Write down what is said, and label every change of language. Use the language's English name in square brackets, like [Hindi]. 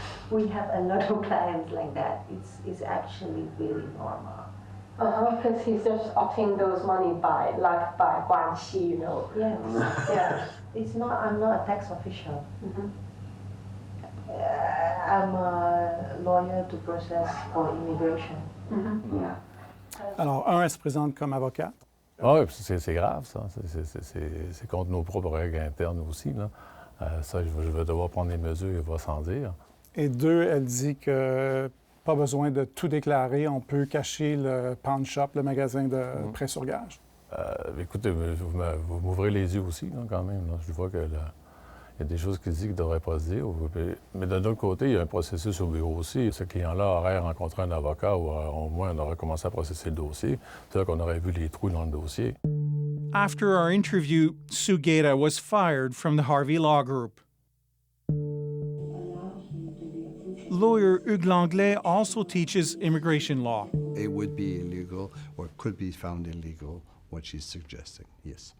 [English] We have a lot of clients like that. It's actually really normal. Because he's just obtaining those money by 关系, Yes. Yeah. It's not. I'm not a tax official. I'm a lawyer to process for immigration. Yeah. [French] Alors, un, elle se présente comme avocate. Ah oui, c'est grave, ça. C'est contre nos propres règles internes aussi, là. Ça, je vais devoir prendre des mesures, il va sans dire. Et deux, elle dit que pas besoin de tout déclarer, on peut cacher le pawn shop, le magasin de prêt sur gage. Écoutez, vous m'ouvrez les yeux aussi, là, quand même. Là. Je vois qu'il y a des choses qui disent qu'il ne devrait pas se dire. Mais d'un autre côté, il y a un processus au bureau aussi. Ce client-là aurait rencontré un avocat ou au moins on aurait commencé à processer le dossier. C'est-à-dire qu'on aurait vu les trous dans le dossier. [English] After our interview, Sue Guetta was fired from the Harvey Law Group. Lawyer Hugues Langlais also teaches immigration law. It would be illegal or could be found illegal, what she's suggesting, yes.